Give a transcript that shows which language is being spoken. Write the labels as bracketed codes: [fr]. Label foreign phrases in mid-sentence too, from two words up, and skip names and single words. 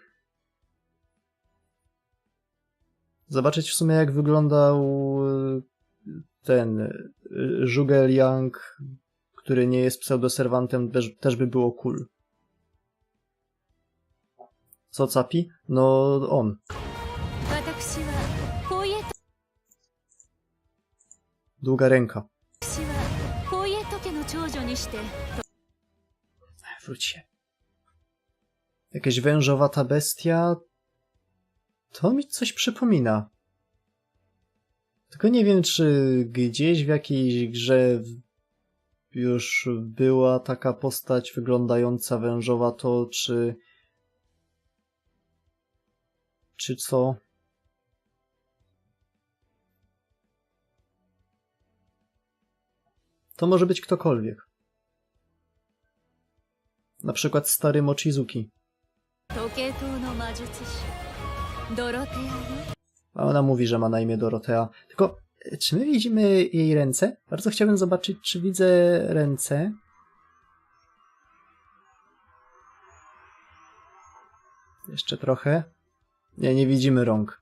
[pl] Zobaczyć w sumie, jak wyglądał ten Zhuge Liang, który nie jest pseudoserwantem, też by było cool. Co Capi? No on. [ja] 私はこういう [pl] Długa ręka. [ja] 私はこういう時の長女にして [pl] Wróć się. Jakaś wężowata bestia. To mi coś przypomina. Tylko nie wiem, czy gdzieś w jakiejś grze już była taka postać wyglądająca wężowato, czy co? To może być ktokolwiek. Na przykład stary Mochizuki. [ja] 時計塔の魔術師ドロテアよ [pl] A ona mówi, że ma na imię Dorotea. Tylko Czy my widzimy jej ręce? Bardzo chciałbym zobaczyć, czy widzę ręce. Jeszcze trochę. Nie, nie widzimy rąk.